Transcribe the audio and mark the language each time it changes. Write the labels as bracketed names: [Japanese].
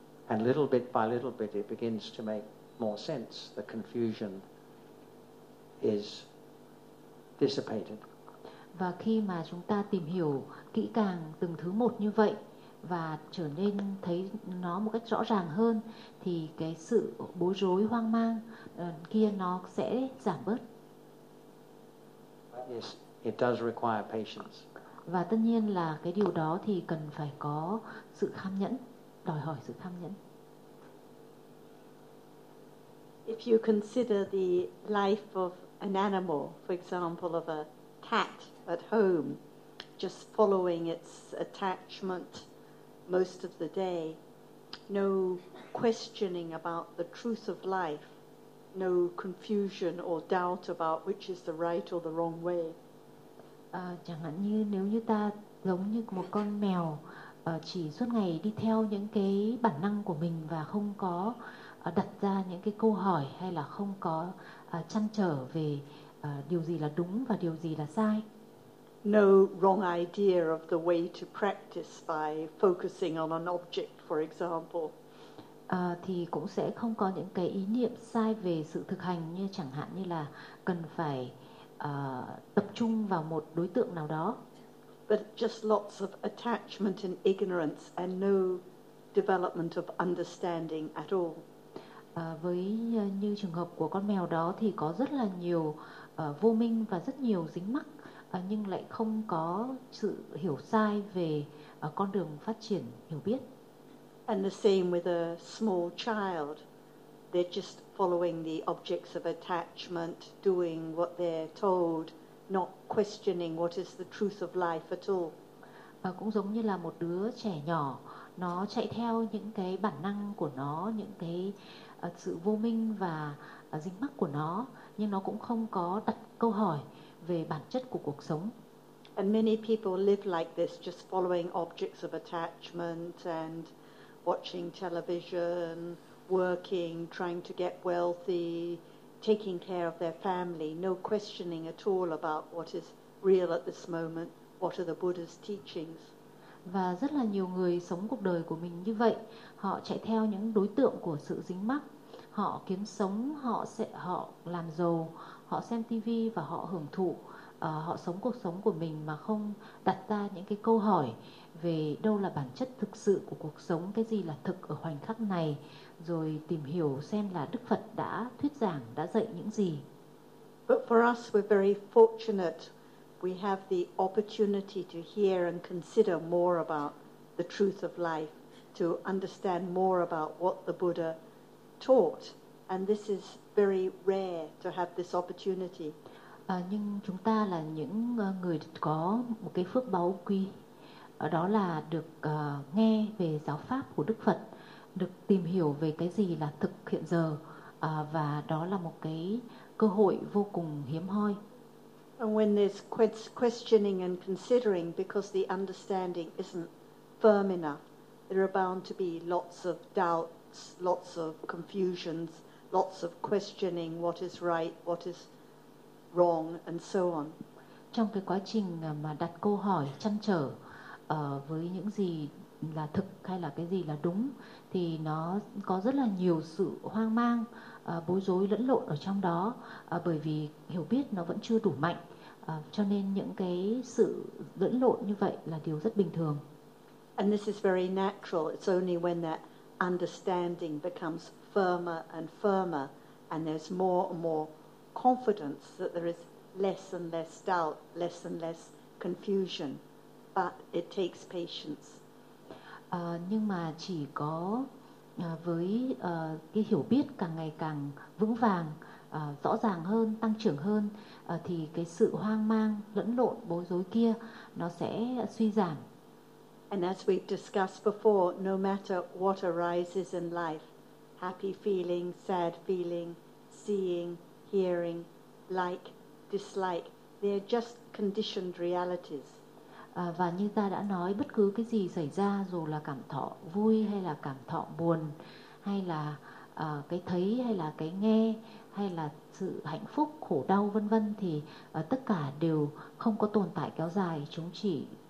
[English] And little bit by little bit it begins to make more sense, the confusion is dissipated. [Vietnamese] Và khi mà chúng ta tìm hiểu kỹ càng từng thứ một như vậy và trở nên thấy nó một cách rõ ràng hơn thì cái sự bối rối hoang mang kia nó sẽ giảm bớt. [English] Yes, it does require patience. [Vietnamese] Và tất nhiên là cái điều đó thì cần phải có sự kham nhẫn, đòi hỏi sự kham nhẫn. [English] If you consider the life of an animal, for example of a cat at home, just following its attachment most of the day, no questioning about the truth of life, no confusion or doubt about which is the right or the wrong way. [Vietnamese] Chẳng hạn như nếu như ta giống như một con mèo chỉ suốt ngày đi theo những cái bản năng của mình và không có đặt ra những cái câu hỏi hay là không có chăn trở về điều gì là đúng và điều gì là sai. [English] No wrong idea of the way to practice by focusing on an object, for example. [Vietnamese] Thì cũng sẽ không có những cái ý niệm sai về sự thực hành như chẳng hạn như là cần phải tập trung vào một đối tượng nào đó. [English] But just lots of attachment and ignorance and no development of understanding at all. [Vietnamese] Với như trường hợp của con mèo đó thì có rất là nhiều vô minh và rất nhiều dính mắc nhưng lại không có sự hiểu sai về con đường phát triển hiểu biết. [English] And the same with a small child. They're just following the objects of attachment, doing what they're told, not questioning what is the truth of life at all. [Vietnamese] Cũng giống như là một đứa trẻ nhỏ, nó chạy theo những cái bản năng của nó, những cái sự vô minh và dính mắc của nó, nhưng nó cũng không có đặt câu hỏi về bản chất của cuộc sống. [English] And many people live like this, just following objects of attachment and watching television, working, trying to get wealthy, taking care of their family, no questioning at all about what is real at this moment, what are the Buddha's teachings. [Vietnamese] Và rất là nhiều người sống cuộc đời của mình như vậy, họ chạy theo những đối tượng của sự dính mắc, họ kiếm sống, họ làm giàu, họ xem tivi và họ hưởng thụ, họ sống cuộc sống của mình mà không đặt ra những cái câu hỏi về đâu là bản chất thực sự của cuộc sống, cái gì là thực ở hoành khắc này, rồi tìm hiểu xem là Đức Phật đã thuyết giảng, đã dạy những gì. [English] But for us, we're very fortunate. We have the opportunity to hear and consider more about the truth of life, to understand more about what the Buddha taught. And this is very rare to have this opportunity. [Vietnamese] Nhưng chúng ta là những người có một cái phước báu quý, đó là được nghe về giáo pháp của Đức Phật, được tìm hiểu về cái gì là thực hiện giờ, và đó là một cái cơ hội vô cùng hiếm hoi. [English] And when there's questioning and considering because the understanding isn't firm enough, there are bound to be lots of doubts, lots of confusions, lots of questioning what is right, what is wrong, and so on. [Vietnamese] Trong cái quá trình mà đặt câu hỏi, chăn trở với những gì là thực hay là cái gì là đúng, thì nó có rất là nhiều sự hoang mang, bối rối lẫn lộn ở trong đó, bởi vì hiểu biết nó vẫn chưa đủ mạnh, cho nên những cái sự lẫn lộn như vậy là điều rất bình thường. [English] And this is very natural. It's only when that understanding becomes firmer and firmer, and there's more and more confidence that there is less and less doubt, less and less confusion. But it takes patience. [Vietnamese] Nhưng mà chỉ có với cái hiểu biết càng ngày càng vững vàng, rõ ràng hơn, tăng trưởng hơn, thì cái sự hoang mang, lẫn lộn, bối rối kia nó sẽ suy giảm. [English] And as we discussed before, no matter what arises in life, happy feeling, sad feeling, seeing, hearing, like, dislike, they're just conditioned realities. [Vietnamese] Và như ta đã nói, bất cứ cái gì xảy ra, dù là cảm thọ vui hay là cảm thọ buồn, hay là cái thấy hay là cái nghe, hay là sự hạnh phúc, khổ đau vân vân, thì tất cả đều không có tồn tại kéo dài, chúng chỉ...